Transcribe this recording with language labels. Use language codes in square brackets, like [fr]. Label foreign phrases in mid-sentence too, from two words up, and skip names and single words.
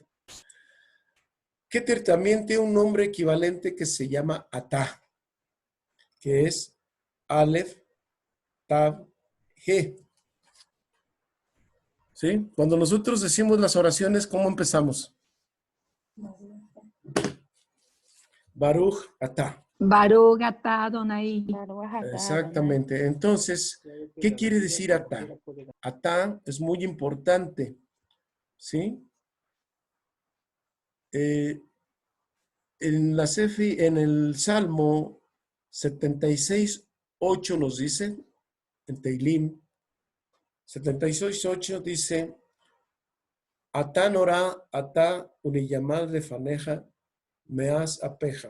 [es] Keter también tiene un nombre equivalente que se llama Atá, que es Aleph, Tav, He. ¿Sí? Cuando nosotros decimos las oraciones, ¿cómo empezamos? [he] ברוך אתה. ברוך אתה אדוני. [es] Exactamente. Entonces, ¿qué quiere decir Atá? Atá es muy importante, ¿sí? En el Salmo 76:8 nos dice, en Teilim, 76:8 dice, [he] אתה נורא אתה ומי יעמד לפניך מאז אפך.